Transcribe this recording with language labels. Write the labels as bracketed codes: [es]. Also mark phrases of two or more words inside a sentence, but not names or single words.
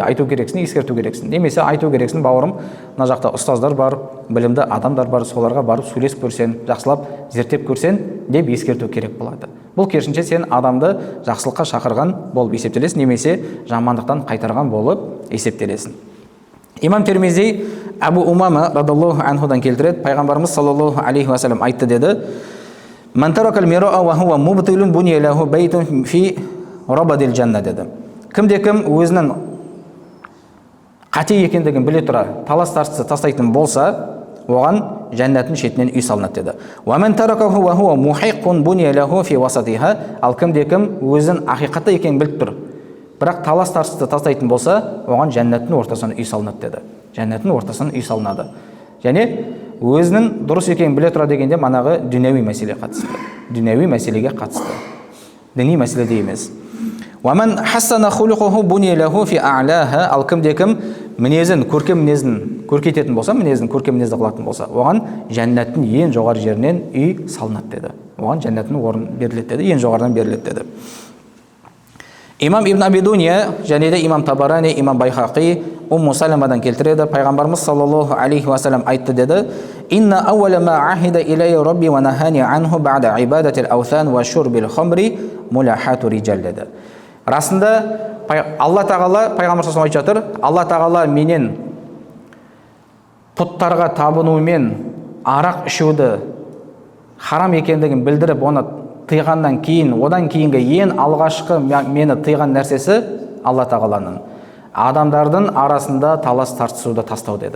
[kk] Айту керексің, ескерту керексің. Немесе айту керексің: бауырым, мына жақта ұстаздар бар, білімді адамдар бар, соларға барып сөйлесіп көрсең, жақсылап зерттеп көрсең деп ескерту керек болады. Бұл керісінше сен адамды жақсылыққа шақырған болып есептелесің, немесе жамандықтан қайтарған болып есептелесің. Имам Термизи Абу Умама [ar] رضي الله عنه [kk] келтіреді, пайғамбарымыз [ar] صلى الله عليه وسلم [kk] айтты деді: [ar] "من ترك المراء وهو مبطل بني له بيت في ربض الجنة" [kk] деді. Кімде-кім өзінің қате екендігін біле тұра талас тартысты тастайтын болса, оған жәннаттың шетінен үй салынады деді. [ar] "ومن تركه وهو محق بني له في وسطها", [kk] ал кімде-кім өзінің ақиқатта екенін біліп тұр, бірақ талас тартысты тастайтын болса, оған жәннаттың ортасынан үй салынады деді. Жәннаттың ортасынан үй салынады. Және өзінің дұрыс екенін біле тұра дегенде манағы дүнияви мәселеге қатысты. Дүнияви мәселеге қатысты. Діни мәселеде емес. [ar] "ومن حسن خلقه بني له في أعلاها", [kk] ал кімде-кім мінезін, көркем мінезін көркейтетін болса, мінезін көркем мінезді қылатын болса, оған жәннаттың ең жоғары жерінен үй салынады деді. Оған жәннаттың орын беріледі деді, ең жоғарыдан беріледі деді. Имам Ибн Аби Дуния және де Имам Табарани, Имам Байхақи Умму Саламадан келтіреді, пайғамбарымыз [ar] صلى الله عليه وسلم [kk] айтты деді: [ar] "إن أول ما عهد إلي ربي ونهاني عنه بعد عبادة الأوثان وشرب الخمر ملاحاة الرجال" деді. [kk] Расында Алла тағала, пайғамбар саллаллаху айтып жатыр, Алла тағала менен пұттарға табынумен арақ ішуді харам екендігін білдіріп, оны тыйғаннан кейін, одан кейінгі ең алғашқы мені тыйған нәрсесі Алла тағаланың адамдардың арасында талас тартысуды тастау деді.